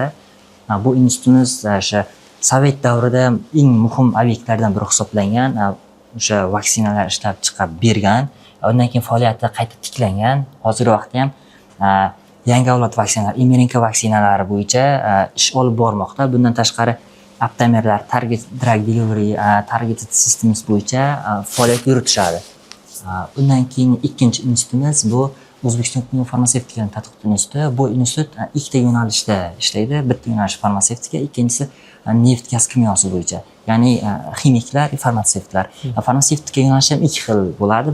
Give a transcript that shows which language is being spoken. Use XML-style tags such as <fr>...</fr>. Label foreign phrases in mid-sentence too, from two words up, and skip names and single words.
<uz>Bu institutimiz o'sha Sovet davrida eng muhim obyektlardan biri hisoblangan, o'sha vaksinalar ishlab chiqarib bergan. Undan keyin faoliyati qayta tiklangan. Hozirgi vaqtda ham yangi avlod vaksinalar,</uz> <en>mRNA vaksinalari</en> <uz>bo'yicha ish olib bormoqda. Bundan tashqari aptamerlar,</uz> <en>target drug delivery, targeted systems</en> <uz>bo'yicha faoliyat yuritishadi. Undan keyin ikkinchi institutimiz bu O'zbekiston farmatsevtika tadqiqot instituti. Bu institut ikkita yo'nalishda ishlaydi. Bitta yo'nalish farmatsevtika, ikkinchisi neft gaz kimyosi bo'yicha. Ya'ni ximiklar, farmatsevtlar. Farmatsevtika yo'nalishi ham ikki xil bo'ladi.</uz>